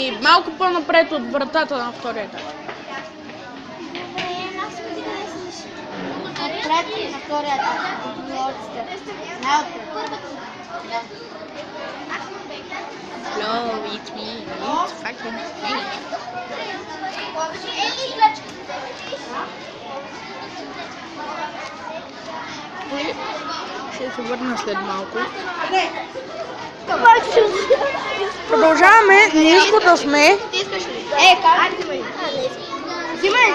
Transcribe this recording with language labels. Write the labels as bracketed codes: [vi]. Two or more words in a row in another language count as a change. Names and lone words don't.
[bg] Малко по-напред от вратата на втория етаж. Отпред на втория етаж. [en] Hello, it's me. It's fucking me. [bg] Ще се върна след малко. Продължаваме ниското сме. Как? Взимай!